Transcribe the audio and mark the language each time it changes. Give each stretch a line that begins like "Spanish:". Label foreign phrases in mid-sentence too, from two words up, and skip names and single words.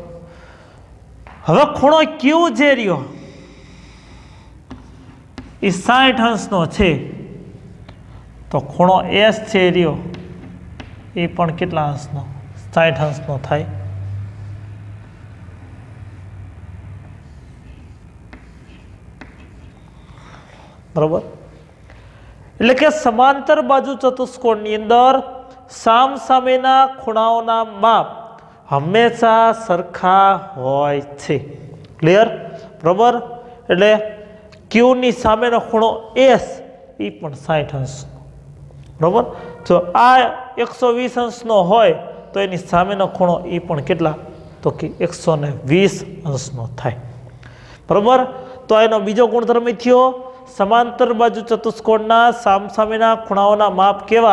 Gujarati: હવે ખૂણો ક્યુ જે રહ્યો ઈ 60 અંશનો છે, તો ખૂણો એસ છે રહ્યો એ પણ કેટલા અંશનો? 60 અંશનો થાય। બરોબર। એટલે કે સમાંતર બાજુ ચતુષ્કોણની અંદર સામસામેના ખૂણાઓના માપ હંમેશા સરખા હોય છે। ક્લિયર? બરોબર। એટલે ક્યુ ની સામેનો ખૂણો એસ એ પણ 60 અંશનો, બરોબર। જો આ 120 અંશનો હોય તો એની સામેનો ખૂણો એ પણ કેટલા? તો કે 120 અંશનો થાય, બરોબર। તો એનો બીજો ગુણધર્મ થયો સમાંતર બાજુ ચતુષ્કોણના સામસામેના ખૂણાઓના માપ કેવા?